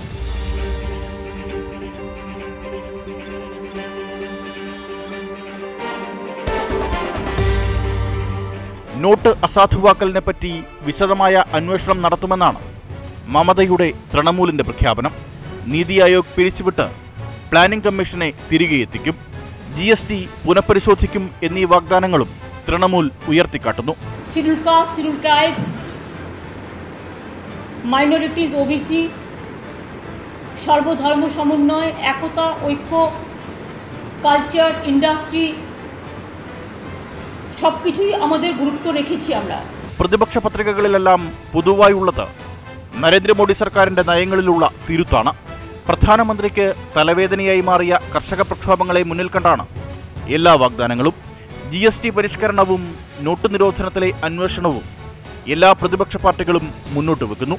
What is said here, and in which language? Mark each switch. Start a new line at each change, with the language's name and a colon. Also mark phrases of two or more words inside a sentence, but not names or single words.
Malayalam: നോട്ട് അസാധുവാക്കലിനെപ്പറ്റി വിശദമായ അന്വേഷണം നടത്തുമെന്നാണ് മമതയുടെ തൃണമൂലിന്റെ പ്രഖ്യാപനം. നീതി ആയോഗ് പിരിച്ചുവിട്ട് പ്ലാനിംഗ് കമ്മീഷനെ തിരികെ എത്തിക്കും, GST പുനഃപരിശോധിക്കും എന്നീ വാഗ്ദാനങ്ങളും തൃണമൂൽ ഉയർത്തിക്കാട്ടുന്നു.
English: Scheduled caste, scheduled tribes, minorities,
Bangla: OBC, সর্বধর্ম সমন্বয়, একতা, ঐক্য,
English: culture, industry
Bangla: সবকিছুই আমাদের গুরুত্ব রেখেছি আমরা.
Malayalam: പ്രതിപക്ഷ പത്രികകളിലെല്ലാം പൊതുവായുള്ളത് നരേന്ദ്രമോദി സർക്കാരിന്റെ നയങ്ങളിലുള്ള തിരുത്താണ്. പ്രധാനമന്ത്രിക്ക് തലവേദനയായി മാറിയ കർഷക പ്രക്ഷോഭങ്ങളെ മുന്നിൽ കണ്ടാണ് എല്ലാ വാഗ്ദാനങ്ങളും. GST പരിഷ്കരണവും നോട്ട് നിരോധനത്തിലെ അന്വേഷണവും എല്ലാ പ്രതിപക്ഷ പാർട്ടികളും മുന്നോട്ട് വെക്കുന്നു.